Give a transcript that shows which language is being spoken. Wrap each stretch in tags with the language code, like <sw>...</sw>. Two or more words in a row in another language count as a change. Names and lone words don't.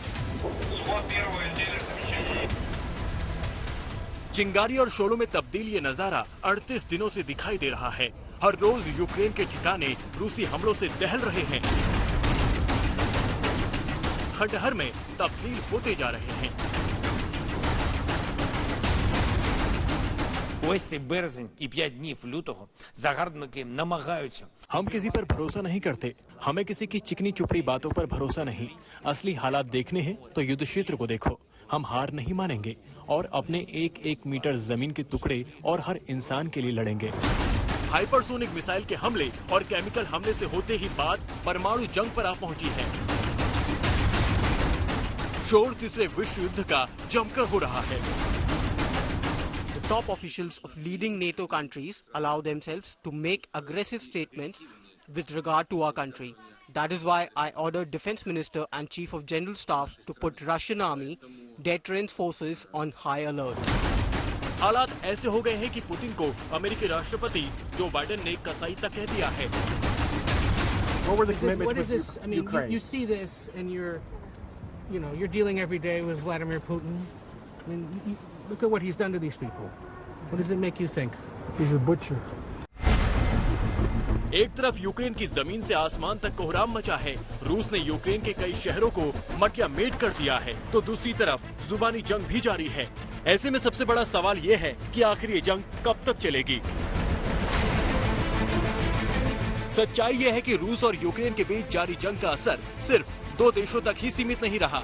<hi>चिंगारी और शोलों में तब्दील ये नजारा 38 दिनों से दिखाई दे रहा है। हर रोज यूक्रेन के ठिकाने रूसी हमलों से दहल रहे हैं, खंडहर में तब्दील होते जा रहे हैं।</hi> <uk>Ось цей березень і 5 днів лютого загарбники намагаються.</uk> <hi>हम किसी पर भरोसा नहीं करते, हमें किसी की चिकनी चुपड़ी बातों पर भरोसा नहीं। असली हालात देखने हैं तो युद्ध क्षेत्र को देखो। हम हार नहीं मानेंगे और अपने एक एक मीटर जमीन के टुकड़े और हर इंसान के लिए लड़ेंगे।</hi> <en>hypersonic missile</en> <hi>के हमले और केमिकल हमले से होते ही बात परमाणु जंग पर आ पहुंची है। शोर तीसरे विश्व युद्ध का जमकर हो रहा है।</hi> <en>Top officials of leading NATO countries allow themselves to make aggressive statements with regard to our country. That is why I ordered Defense Minister and Chief of General Staff to put Russian Army deterrence forces on high alert.</en> <hi>हालात ऐसे हो गए हैं कि पुतिन को अमेरिकी राष्ट्रपति जो बाइडेन ने कसाई तक कह दिया है।</hi> <en>What is this? I mean, you see this, and you're dealing every day with Vladimir Putin. I mean, look at what he's done to these people. What does it make you think? He's a butcher.</en> <hi>एक तरफ यूक्रेन की जमीन से आसमान तक कोहराम मचा है, रूस ने यूक्रेन के कई शहरों को मटिया मेट कर दिया है, तो दूसरी तरफ जुबानी जंग भी जारी है। ऐसे में सबसे बड़ा सवाल ये है कि आखिर ये जंग कब तक चलेगी। सच्चाई ये है कि रूस और यूक्रेन के बीच जारी जंग का असर सिर्फ 2 देशों तक ही सीमित नहीं रहा।</hi>